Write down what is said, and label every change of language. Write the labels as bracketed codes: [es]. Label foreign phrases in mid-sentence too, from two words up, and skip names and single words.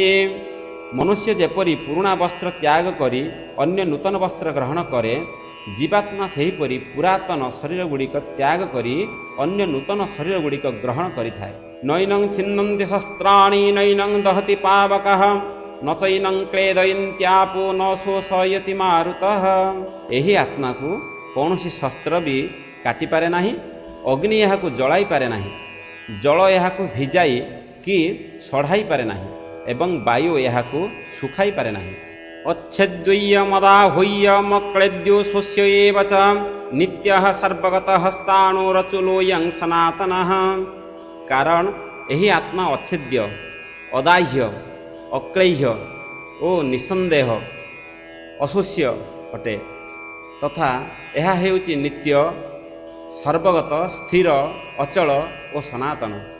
[or] ମନୁଷ୍ୟ ଯେପରି ପୁରୁଣା ବସ୍ତ୍ର ତ୍ୟାଗ କରି ଅନ୍ୟ ନୂତନ ବସ୍ତ୍ର ଗ୍ରହଣ କରେ, ଜୀବାତ୍ମା ସେହିପରି ପୁରାତନ ଶରୀର ଗୁଡ଼ିକ ତ୍ୟାଗ କରି ଅନ୍ୟ ନୂତନ ଶରୀର ଗୁଡ଼ିକ ଗ୍ରହଣ କରିଥାଏ। [sa] नैनं छिन्नन्ति शस्त्राणि नैनं दहति पावकः न चैनं क्लेदयन्त्यापो न शोषयति मारुतः। [or] ଏହି ଆତ୍ମାକୁ କୌଣସି ଶସ୍ତ୍ର ବି କାଟିପାରେ ନାହିଁ, ଅଗ୍ନି ଏହାକୁ ଜଳାଇ ପାରେ ନାହିଁ, ଜଳ ଏହାକୁ ଭିଜାଇ କି ସଢ଼ାଇ ପାରେ ନାହିଁ ଏବଂ ବାୟୁ ଏହାକୁ ଶୁଖାଇ ପାରେ ନାହିଁ। [sa] अच्छेद्यमदाह्वय्यमक्लेद्यो स्वस्य एव च नित्यः सर्वगतः ସ୍ଥାଣୁରଚୁଲୋऽୟଂ ସନାତନଃ। [or] କାରଣ ଏହି ଆତ୍ମା ଅଚ୍ଛେଦ୍ୟ, ଅଦାହ୍ୟ, ଅକ୍ଳେହ୍ୟ ଓ ନିଃସନ୍ଦେହ ଅଶୋଷ୍ୟ ଅଟେ ତଥା ଏହା ହେଉଛି ନିତ୍ୟ, ସର୍ବଗତ, ସ୍ଥିର, ଅଚଳ ଓ ସନାତନ।